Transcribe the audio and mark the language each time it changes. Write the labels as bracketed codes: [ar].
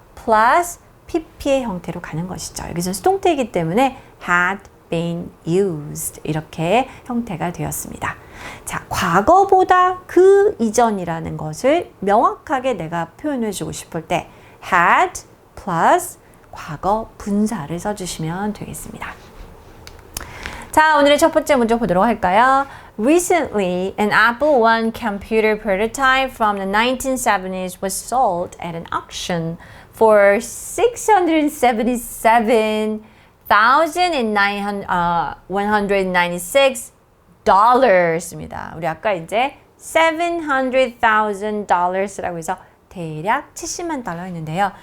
[ko] plus pp의 형태로 가는 것이죠. 여기서는 수동태이기 때문에 [en] had been used [ko] 이렇게 형태가 되었습니다. 자, 과거보다 그 이전이라는 것을 명확하게 내가 표현해 주고 싶을 때 had plus 과거 분사를 써주시면 되겠습니다. 자, 오늘의 첫 번째 문제 보도록 할까요? [en] Recently, an Apple I computer prototype from the 1970s was sold at an auction for $677,196입니다. [ko] 우리 아까 이제 $700,000라고 해서 대략 70만 달러 했는데요.